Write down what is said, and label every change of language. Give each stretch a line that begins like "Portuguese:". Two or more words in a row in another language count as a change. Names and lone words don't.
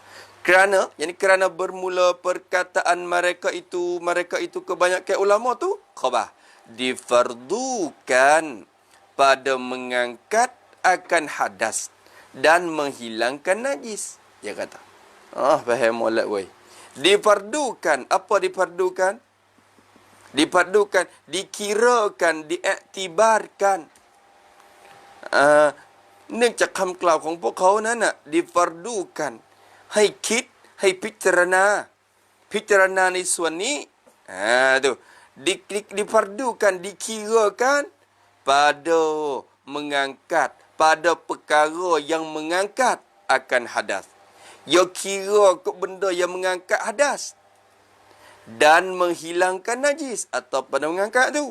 Malay: Kerana bermula perkataan mereka itu kebanyakan ulama tu, khabar, difardukan pada mengangkat akan hadas dan menghilangkan najis. Dia kata. Faham molek wei. Difardukan, apa difardukan? Difardukan, dikirakan, diiktibarkan.
Thai: เนื่องจากคำกล่าวของพวกเขานั้นน่ะดิฟารดูกันให้คิดให้พิจารณาในส่วนนี้
Malay: tu difardukan dikirakan pada mengangkat pada perkara yang mengangkat akan hadas. Ya kira ke benda yang mengangkat hadas dan menghilangkan najis atau pada mengangkat tu.